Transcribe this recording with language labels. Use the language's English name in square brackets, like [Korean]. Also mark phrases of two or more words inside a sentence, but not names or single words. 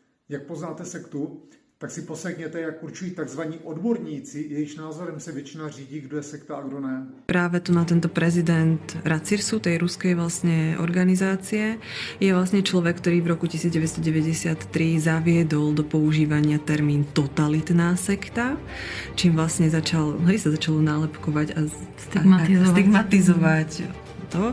[Czech] Jak poznáte sektu, tak si poslechněte, jak určují tzv. Odborníci, jejichž názorem se většina řídí, kdo je sekta a kdo ne. [Slovak] Práve tu na tento prezident Racirsu, tej ruskej vlastne organizácie, je vlastne človek, ktorý v roku 1993 zaviedol do používania termín totalitná sekta, čím vlastne sa začalo nálepkovať a stigmatizovať to.